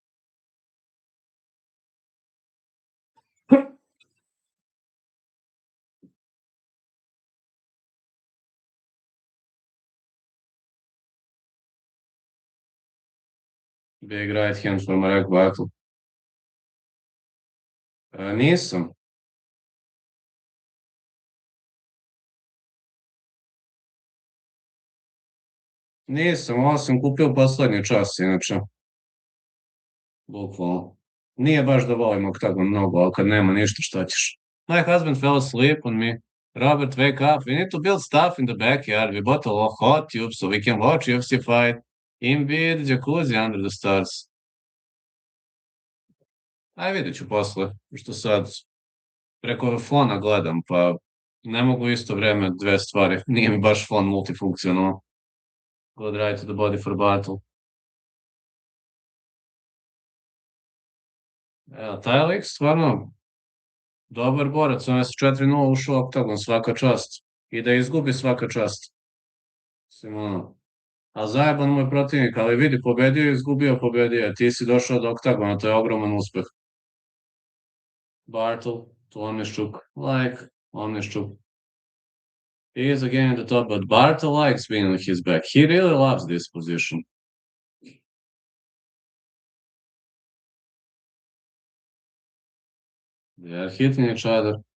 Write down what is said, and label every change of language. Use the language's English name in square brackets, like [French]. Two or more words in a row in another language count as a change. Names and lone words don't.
[English] Big right hand from Marek Bartle. [Serbian] Nisam. Nisam, ovo sam kupio poslednji čas, inače. Bukvalno. Nije baš da volim Oktagon mnogo, ali kad nema ništa, šta ćeš? [English] My husband fell asleep on me. Robert, wake up. We need to build stuff in the backyard. We bought a hot tube so we can watch UFC fight. In bed, jacuzzi under the stars. [Serbian] Aj, vidjet ću posle, što sad preko fona gledam, pa ne mogu isto vreme dve stvari. Nije mi baš fon multifunkcionalan. [English] Good right to the body for battle. [Serbian] Evo, taj lik stvarno dobar borac, on je sa 4-0 ušao u Oktagon, svaka čast. I da izgubi svaka čast. Mislim, ono, a zajeban mu je protivnik, ali vidi, pobedio je, izgubio, pobedio. Ti si došao do Oktagona, to je ogroman uspeh. [English] Bartle to Onishchuk, like Onishchuk. He is again at the top, but Bartle likes being on his back. He really loves this position. They are hitting each other.